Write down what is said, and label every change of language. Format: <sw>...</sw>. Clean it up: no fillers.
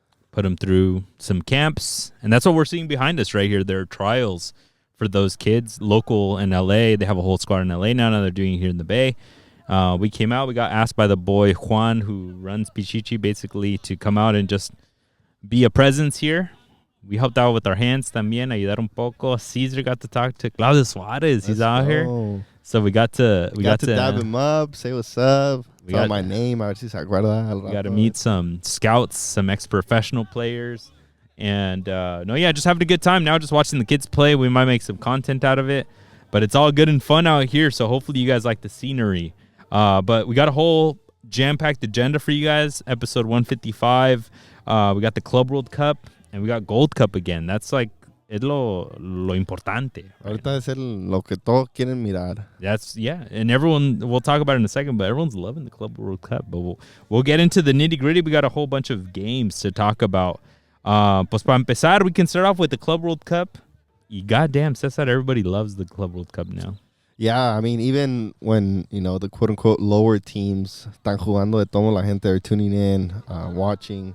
<en>Put them through some camps, and that's what we're seeing behind us right here. There are trials for those kids, local in LA. They have a whole squad in LA now they're doing it here in the Bay. We came out, we got asked by the boy Juan, who runs Pichichi, basically to come out and just be a presence here. We helped out with our hands</en> <es>también, ayudar un poco.</es> <en>Cesar got to talk to Claudio Suarez. He's out here. So we got to dab him up, say what's up. Tell my name.</en> <es>A ver si se acuerda.</es> <en>We got to meet some scouts, some ex-professional players. And, just having a good time now, just watching the kids play. We might make some content out of it. But it's all good and fun out here, so hopefully you guys like the scenery. But we got a whole jam-packed agenda for you guys. Episode 155. We got the Club World Cup, and we got Gold Cup again. That's like</en> <es>es lo importante.</es> <en>Right?</en> <es>Ahorita es lo que todos quieren mirar.</es> <en>And everyone, we'll talk about it in a second, but everyone's loving the Club World Cup. But we'll get into the nitty-gritty. We got a whole bunch of games to talk about.</en> <es>Pues para empezar,</es> <en>we can start off with the Club World Cup. Y goddamn, Cesar, everybody loves the Club World Cup now. Yeah, I mean, even when, the quote-unquote lower teams</en> <es>están jugando de todo, la gente</es> <en>are tuning in, watching.</en>